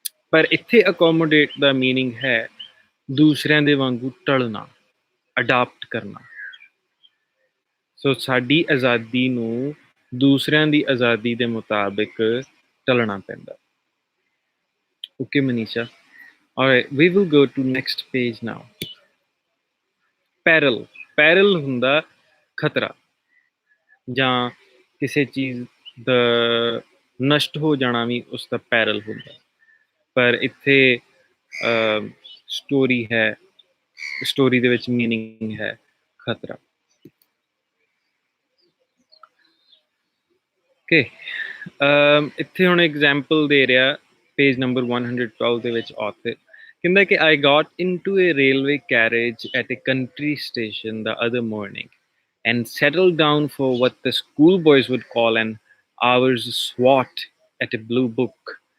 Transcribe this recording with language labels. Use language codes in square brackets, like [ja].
[pa] ਪਰ ਇੱਥੇ ਅਕੋਮੋਡੇਟ ਦਾ ਮੀਨਿੰਗ ਹੈ ਦੂਸਰਿਆਂ ਦੇ ਵਾਂਗੂ ਢਲਣਾ, ਅਡਾਪਟ ਕਰਨਾ। ਸੋ ਸਾਡੀ ਆਜ਼ਾਦੀ ਨੂੰ ਦੂਸਰਿਆਂ ਦੀ ਆਜ਼ਾਦੀ ਦੇ ਮੁਤਾਬਿਕ ਢਲਣਾ ਪੈਂਦਾ। [en] Okay Manisha, alright, we will go to next page now. [pa] Parallel, parallel ਹੁੰਦਾ ਖਤਰਾ ਜਾਂ ਕਿਸੇ ਚੀਜ਼ ਦਾ ਨਸ਼ਟ ਹੋ ਜਾਣਾ ਵੀ ਉਸ ਦਾ ਪੈਰਲ ਹੁੰਦਾ। ਪਰ ਇੱਥੇ ਸਟੋਰੀ ਹੈ, ਸਟੋਰੀ ਦੇ ਵਿੱਚ ਮੀਨਿੰਗ ਹੈ ਖਤਰਾ। ਓਕੇ, ਇੱਥੇ ਹੁਣ ਐਗਜ਼ਾਮਪਲ ਦੇ ਰਿਹਾ ਪੇਜ ਨੰਬਰ 112 ਦੇ ਵਿੱਚ ਆਥਰ ਕਹਿੰਦਾ ਕਿ [en] I got into a railway carriage at a country station the other morning and settled down for what the schoolboys would call an hour's swat at a blue book.